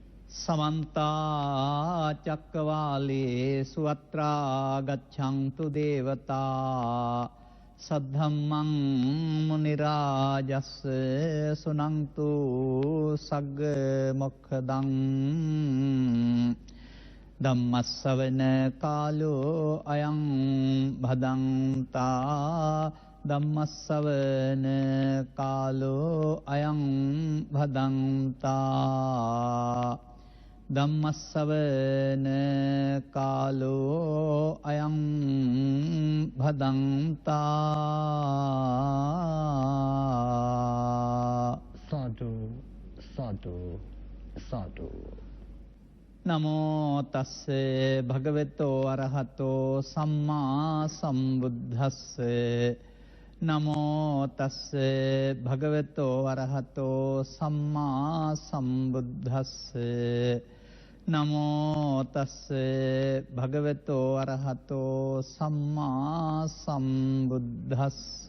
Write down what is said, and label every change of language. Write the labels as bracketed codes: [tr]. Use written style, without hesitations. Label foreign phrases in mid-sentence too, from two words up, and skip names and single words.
[pi] समन्ता चक्रवालेषु अत्रा गच्छन्तु देवता सद्धम्मं मुनिराजस्स सुनन्तु सग्ग मोक्षदं धम्मස්සවන කාලෝ අයං භදන්තා ධම්මස්සවන කාලෝ අයං භදන්තා ධම්මස්සවන කාලෝ අයං භදන්තා සාදු සාදු සාදු නමෝ තස්ස භගවතෝ අරහතෝ සම්මා සම්බුද්දස්ස නමෝ තස්ස භගවතෝ අරහතෝ සම්මා සම්බුද්දස්ස නමෝ තස්ස භගවතෝ අරහතෝ සම්මා සම්බුද්දස්ස